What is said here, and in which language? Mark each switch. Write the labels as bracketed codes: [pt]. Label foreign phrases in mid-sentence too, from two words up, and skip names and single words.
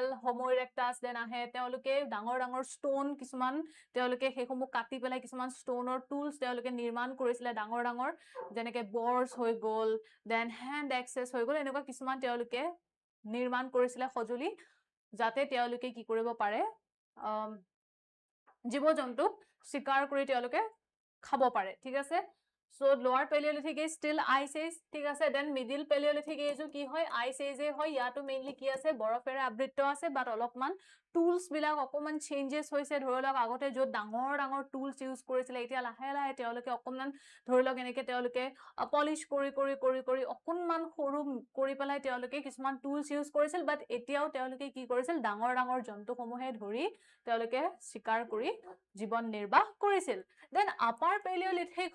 [as] হোমো ইৰাক্টাছ দেন আহে তেওঁলোকে ডাঙৰ ষ্টোন কিছুমান তেওঁলোকে হেসমূহ কাটি পেলাই কিছুমান [en] stoneৰ tools [as] তেওঁলোকে নিৰ্মাণ কৰিছিলে ডাঙৰ যেনেকে বৰ্ডছ হৈ গ'ল দেন [en] hand axes [as] হৈ গ'ল এনেকুৱা কিছুমান তেওঁলোকে নিৰ্মাণ কৰিছিলে সজুলি যাতে তেওঁলোকে কি কৰিব পাৰে জীৱ-জন্তুক শিকাৰ কৰি তেওঁলোকে খাব পাৰে ঠিক আছে [en] So lower Paleolithic age still ice age [as] ঠিক আছে [en] then middle Paleolithic age [as] কি হয় [en] ice age [as] হয় ইয়াতো মেইনলি কি আছে বৰফেৰে আবৃত আছে বাট অলপমান টুলছ বিলাক অকমান চেঞ্জেস হৈছে ধৰিলক আগতে যত ডাঙৰ [en] tools use [as] কৰিছিলে এতিয়া লাহে লাহে তেওঁলোকে অকমান ধৰিলক এনেকে তেওঁলোকে পলিশ কৰি অকমান সৰু কৰি পেলাই তেওঁলোকে কিছুমান [en] tools use [as] কৰিছিল বাট এতিয়াও তেওঁলোকে কি কৰিছিল ডাঙৰ জন্তুসমূহে ধৰি তেওঁলোকে শিকাৰ কৰি জীৱন নিৰ্বাহ কৰিছিল [en] then upper Paleolithic